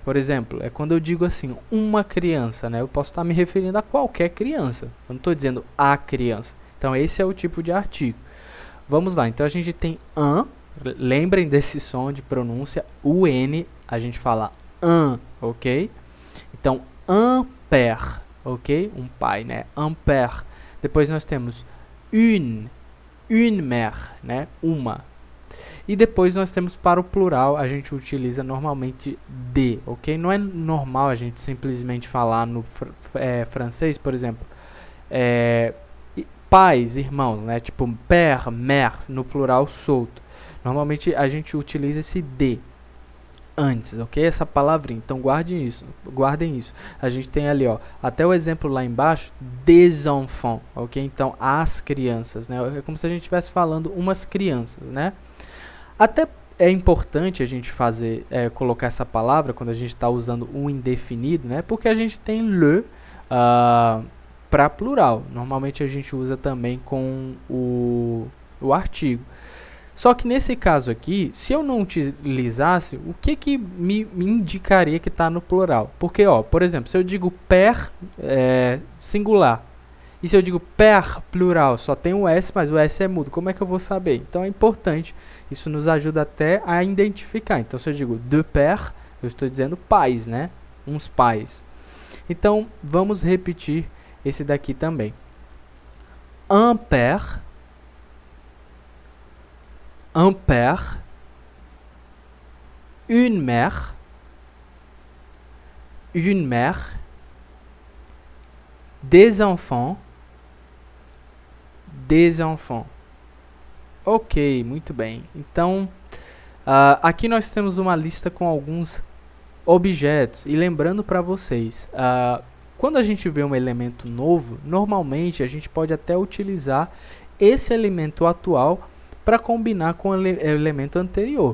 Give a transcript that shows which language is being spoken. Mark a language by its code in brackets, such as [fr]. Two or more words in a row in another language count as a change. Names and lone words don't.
[pt] Por exemplo, é quando eu digo assim, uma criança, né? Eu posso estar me referindo a qualquer criança. Eu não estou dizendo a criança. Então, esse é o tipo de artigo. Vamos lá. Então, a gente tem un. Lembrem desse som de pronúncia. O N, a gente fala un, ok? Então, [fr] un père, [pt] ok? Um pai, né? [fr] Un père. [pt] Depois, nós temos [fr] une mère, [pt] né? Uma. E depois nós temos para o plural, a gente utiliza normalmente de, ok? Não é normal a gente simplesmente falar no francês, por exemplo, pais, irmãos, né? Tipo [fr] père, mère, [pt] no plural solto. Normalmente a gente utiliza esse de antes, ok? Essa palavrinha, então guardem isso. A gente tem ali, ó, até o exemplo lá embaixo, [fr] des enfants, [pt] ok? Então, as crianças, né? É como se a gente estivesse falando umas crianças, né? Até é importante a gente colocar essa palavra quando a gente está usando o indefinido, né? Porque a gente tem le para plural. Normalmente a gente usa também com o artigo. Só que nesse caso aqui, se eu não utilizasse, o que me indicaria que está no plural? Porque, ó, por exemplo, se eu digo père singular, e se eu digo père plural, só tem o S, mas o S é mudo, como é que eu vou saber? Então é importante, isso nos ajuda até a identificar. Então se eu digo [fr] deux pères, [pt] eu estou dizendo pais, né? Uns pais. Então vamos repetir esse daqui também. [fr] Un père, une mère, des enfants. [pt] Ok, muito bem. Então, aqui nós temos uma lista com alguns objetos. E lembrando para vocês, quando a gente vê um elemento novo, normalmente a gente pode até utilizar esse elemento atual para combinar com o elemento anterior.